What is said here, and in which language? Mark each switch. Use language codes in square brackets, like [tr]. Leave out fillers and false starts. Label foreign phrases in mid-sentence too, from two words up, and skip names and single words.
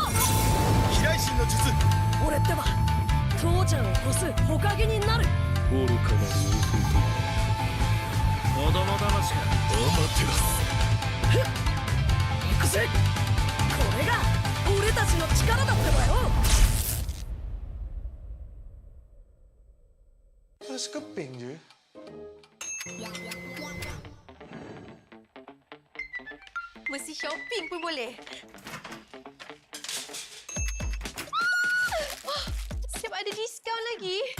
[ja] 飛来神の術。俺ってば父ちゃんを越す火影になる。愚かなる弟。子供騙しか。アマテラス。行くぜ。これが俺たちの力だってばよ。 [ms] Rasa keping je. Mesti shopping pun boleh. Siap ada diskaun lagi.